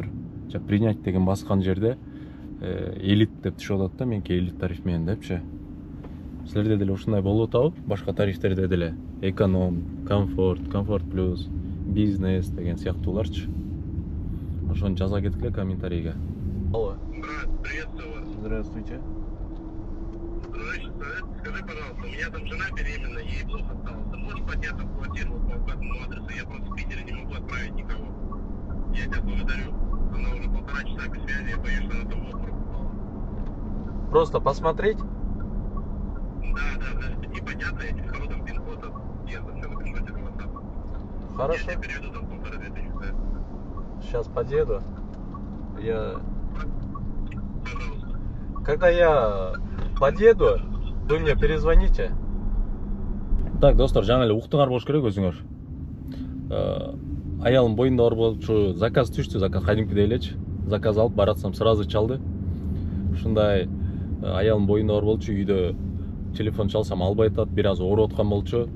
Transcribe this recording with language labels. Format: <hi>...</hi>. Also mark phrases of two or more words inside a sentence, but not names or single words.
<ky>Же принять деген баскан жерде элит деп түшүп атат да, меники элит тариф менен депчи. Силерде деле ушундай болуп атабы? Башка тарифтерде деле эконом, комфорт плюс, бизнес деген сыяктууларчы. Ошону жаза кеткиле комментарийге.</ky> <ru>Алло. Приветствую вас. Здравствуйте. Скажи, пожалуйста, у меня там жена беременна, ей плохо стало. Ты можешь подняться в квартиру по указанному адресу? Я просто в Питере не могу отправить никого. Я тебя благодарю. Она уже 1,5 часа без связи, я боюсь, что она там в обморок упала. Просто посмотреть? Да, непонятно, я тебе скажу там пин-код от съезда, все напишу тебе в WhatsApp. Хорошо. Я тебе переведу там 1500 стоит. Сейчас подъеду. Пожалуйста. Когда я подъеду, вы мне перезвоните. Так,</ru> <ky>достор, жаңа эле уктуңар болуш керек өзүңөр. Аялым боюнда бар болчу, заказ түштү, заказ кадимкидей элечи. Заказ алып баратсам сразу чалды. Ушундай аялым боюнда бар болчу, үйдө телефон чалсам албай атат, бир аз ооруп аткан болчу.</ky>